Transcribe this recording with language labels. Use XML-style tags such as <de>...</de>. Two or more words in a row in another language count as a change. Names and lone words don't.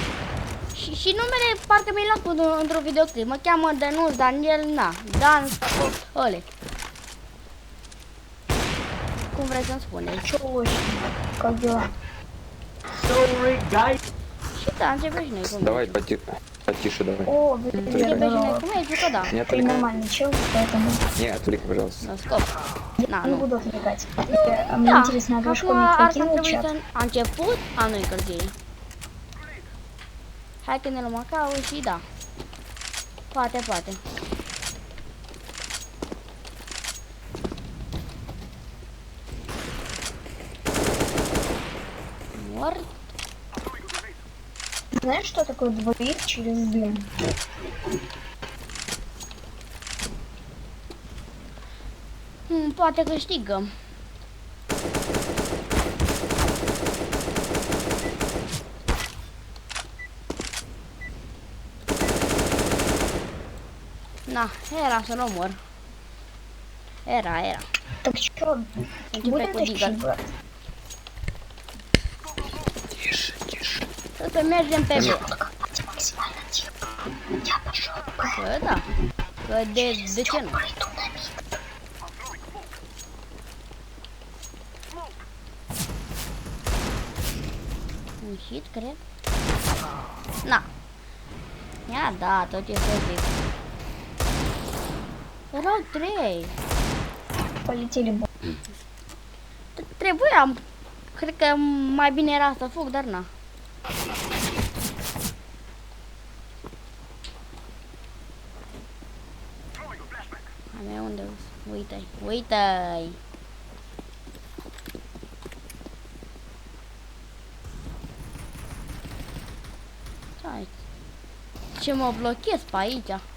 <ro>Și numele parcă mi-l luat într-un videoclip. Mă cheamă Dănuț Daniel, Dan, ăle. Cum vreți să-mi spuneți?</ro> <en>Sorry, guys.</en> <ro>Și da, începem și noi cu meciul.</ro> <ru>Давай, потише давай. О,</ru> <ro>Începem și noi cu meciul, că da.</ro> <ru>Не ты отвлекай. нормальный чел, поэтому Не отвлекай, пожалуйста.</ru> <ro>Nu, scop.</ro> <ru>не</ru> <ro>Nu.</ro> <ru>буду отвлекать. Мне</ru> <ro>Da,</ro> <ru>интересно, а ваш</ru> <ro>acum</ro> <ru>комик</ru> <ro>ar</ro> <ru>закинул</ru> <ro>trebui</ro> <ru>чат?</ru> <ro>să... A început? Nu încălzire. Hai că ne luăm acau și da. Poate. Mort.</ro> <ru>Знаешь, что такое двоих через дым?</ru> <ro>Poate câștigăm. Na, era să-l omor. Era.</ro> <ru>Так чё,</ru> <ro>Începe</ro> <ru>будем</ru> <ro>cu</ro> <ru>тащить,</ru> <ro>Deagle.</ro> <ru>брат? Тише.</ru> <ro>Să mergem pe B.</ro> <ru>Давайте максимально тихо. Я пошел</ru> <ro>Că da. Că de ce nu?</ro> <ru>пойду на мид.</ru> <ro>Un hit, cred. Na. Ia da, tot ce să zic. Erau 3.</ro> <ru>Полетели б***ь.</ru> <ro>Trebuia, cred că mai bine era să fug, dar na. A mea unde? Uite-i. Ce mă blochez pe aici?</ro>